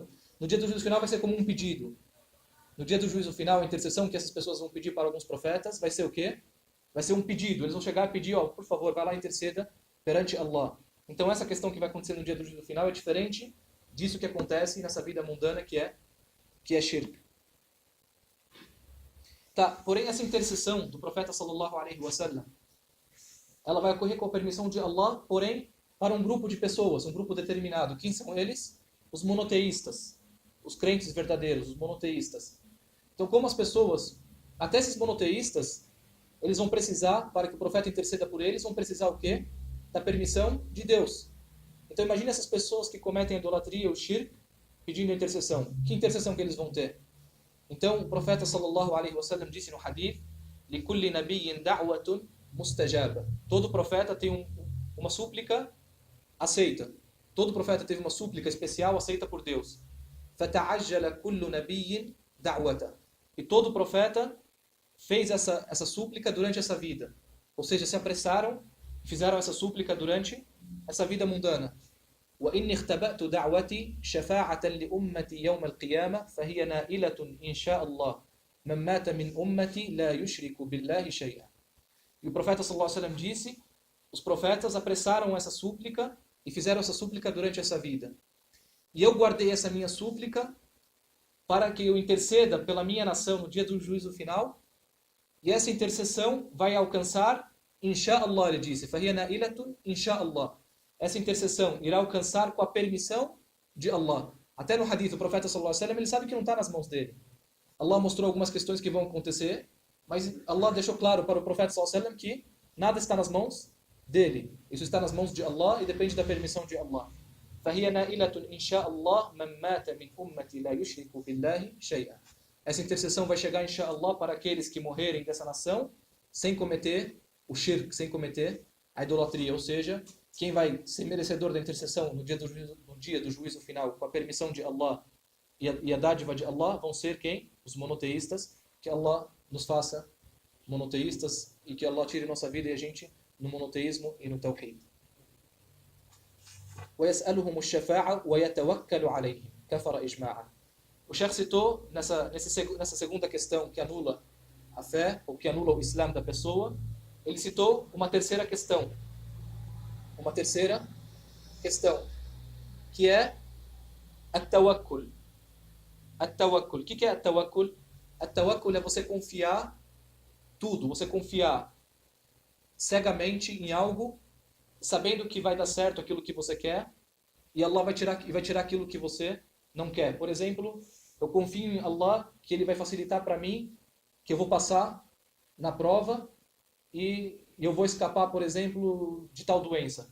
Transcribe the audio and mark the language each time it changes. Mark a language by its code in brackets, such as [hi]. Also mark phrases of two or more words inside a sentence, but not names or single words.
[pt] No dia do juízo final vai ser como um pedido. No dia do juízo final, a intercessão que essas pessoas vão pedir para alguns profetas vai ser o quê? Vai ser um pedido. Eles vão chegar e pedir, por favor, vai lá e interceda perante Allah. Então essa questão que vai acontecer no dia do juízo final é diferente disso que acontece nessa vida mundana que é shirk. Tá, porém essa intercessão do profeta [ar] صلى الله عليه وسلم, [pt] ela vai ocorrer com a permissão de Allah, porém para um grupo de pessoas, um grupo determinado. Quem são eles? Os monoteístas, os crentes verdadeiros, os monoteístas. Então como as pessoas, até esses monoteístas, eles vão precisar, para que o profeta interceda por eles, vão precisar o quê? Da permissão de Deus. Então imagine essas pessoas que cometem a idolatria, o shirk, pedindo a intercessão. Que intercessão que eles vão ter? Então o profeta [ar] صلى الله عليه وسلم [pt] disse no hadith: [ar] لِكُلِّ نَبِيٍّ دَعْوَةٌ مُسْتَجَابَةٌ. [pt] Todo profeta tem uma súplica aceita. Todo profeta teve uma súplica especial aceita por Deus. [ar] فَتَعَجَّلَ كُلُّ نَبِيٍّ دَعْوَةً. [pt] E todo profeta fez essa súplica durante essa vida. Ou seja, se apressaram e fizeram essa súplica durante essa vida mundana. [ar] وَإِنِّ اخْتَبَأْتُ دَعْوَتِي شَفَاعَةً لِأُمَّتِي يَوْمَ الْقِيَامَةِ فَهِيَ نَائِلَةٌ إِنْ شَاءَ اللَّهُ مَنْ مَاتَ مِنْ أُمَّتِي لَا يُشْرِكُ بِاللَّهِ شَيْئًا. [pt] E o profeta [ar] صلى الله عليه وسلم [pt] disse: os profetas apressaram essa súplica e fizeram essa súplica durante essa vida. E eu guardei essa minha súplica para que eu interceda pela minha nação no dia do juízo final. E essa intercessão vai alcançar, insha'Allah, ele disse, [ar] فَهِيَ نَائِلَةٌ insha'Allah. [pt] Essa intercessão irá alcançar com a permissão de Allah. Até no hadith, o profeta [ar] صلى الله عليه وسلم, [pt] ele sabe que não está nas mãos dele. Allah mostrou algumas questões que vão acontecer, mas Allah deixou claro para o profeta [ar] صلى الله عليه وسلم [pt] que nada está nas mãos dele. Isso está nas mãos de Allah e depende da permissão de Allah. [ar] فَهِيَ نَائِلَةٌ insha'Allah مَنْ مَاتَ مِنْ أُمَّتِي لَا يُشْرِكُ بِاللَّهِ شَيْئًا. [pt] Essa intercessão vai chegar, insha'Allah, para aqueles que morrerem dessa nação sem cometer o shirk, sem cometer a idolatria. Ou seja, quem vai ser merecedor da intercessão no dia do juízo final, com a permissão de Allah e a dádiva de Allah, vão ser quem? Os monoteístas. Que Allah nos faça monoteístas e que Allah tire nossa vida e a gente no monoteísmo e no tawhid. [ar] وَيَسْأَلُهُمُ الشَّفَاعَ وَيَتَوَكَّلُ عَلَيْهِمْ كَفَرَ إِجْمَاعًا. [pt] O Sheikh citou nessa segunda questão que anula a fé, ou que anula o Islã da pessoa, ele citou uma terceira questão. Uma terceira questão, que é at-tawakkul. At-tawakkul. O que é at-tawakkul? At-tawakkul é você confiar tudo, você confiar cegamente em algo, sabendo que vai dar certo aquilo que você quer, e Allah vai tirar aquilo que você não quer. Por exemplo, eu confio em Allah que Ele vai facilitar para mim, que eu vou passar na prova e eu vou escapar, por exemplo, de tal doença.